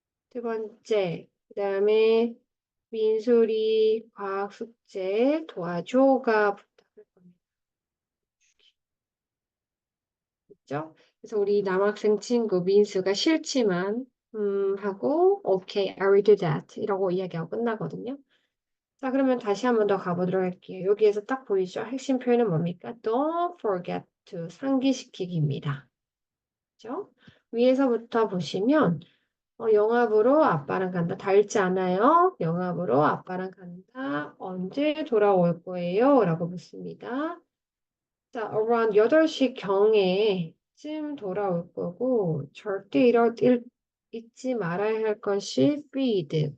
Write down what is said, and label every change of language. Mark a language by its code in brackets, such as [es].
[ko] 두 번째, 그 다음에 민소리 과학 숙제 도와줘가 부탁할 겁니다. 그죠? 그래서 우리 남학생 친구 민수가 싫지만 하고 오케이, [en] I will do that [ko] 이러고 이야기하고 끝나거든요. 자, 그러면 다시 한번 더 가보도록 할게요. 여기에서 딱 보이죠? 핵심 표현은 뭡니까? [en] Don't forget to [ko] 상기시키기입니다. 그죠? 위에서부터 보시면 영화 보러 아빠랑 간다. 다 읽지 않아요? 영화 보러 아빠랑 간다. 언제 돌아올 거예요? 라고 묻습니다. 자, around 8시 경에쯤 돌아올 거고, 절대 잊지 말아야 할 것이 feed.